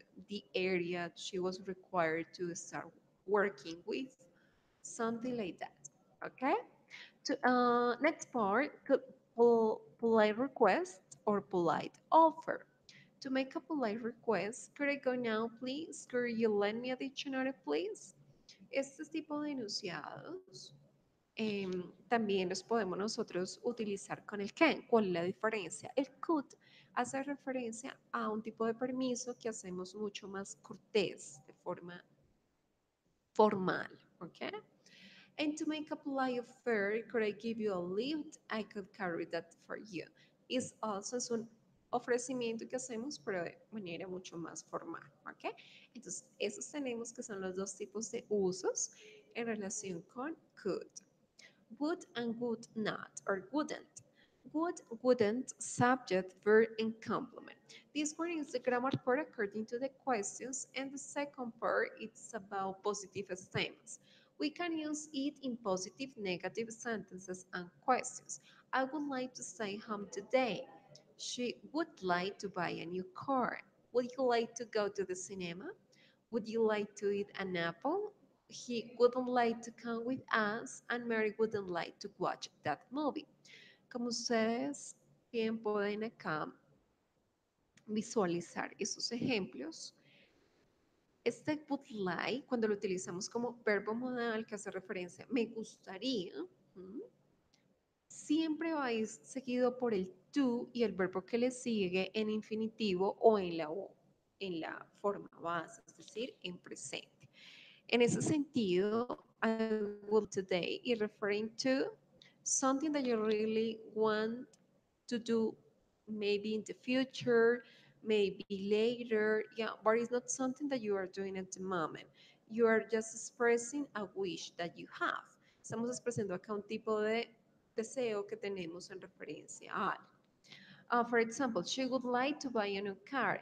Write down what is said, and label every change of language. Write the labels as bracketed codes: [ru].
[en] the area she was required to start working with, something like that. Okay. Next part, polite request or polite offer. To make a polite request, could I go now, please? Could you lend me a dictionary, please? [es] Este tipo de enunciados también los podemos nosotros utilizar con el can. ¿Cuál es la diferencia? El could hace referencia a un tipo de permiso que hacemos mucho más cortés, de forma formal, ¿ok? [en] And to make a polite offer, could I give you a lift? I could carry that for you. [es] Es un ofrecimiento que hacemos, pero de manera mucho más formal, ¿ok? Entonces, esos tenemos que son los dos tipos de usos en relación con could. [en] Would and would not, or wouldn't. Would, wouldn't, subject, verb, and complement. This one is the grammar part according to the questions, and the second part it's about positive statements. We can use it in positive, negative sentences and questions. I would like to stay home today. She would like to buy a new car. Would you like to go to the cinema? Would you like to eat an apple? He wouldn't like to come with us, and Mary wouldn't like to watch that movie. [es] Como ustedes bien pueden acá visualizar esos ejemplos, este would like, cuando lo utilizamos como verbo modal que hace referencia, me gustaría, ¿m? Siempre va a ir seguido por el to y el verbo que le sigue en infinitivo o en la forma base, es decir, en presente. En ese sentido, [en] I would like today is referring to something that you really want to do maybe in the future, maybe later, yeah, but it's not something that you are doing at the moment. You are just expressing a wish that you have. [es] Estamos expresando acá un tipo de deseo que tenemos en referencia a algo. [en] For example, she would like to buy a new car.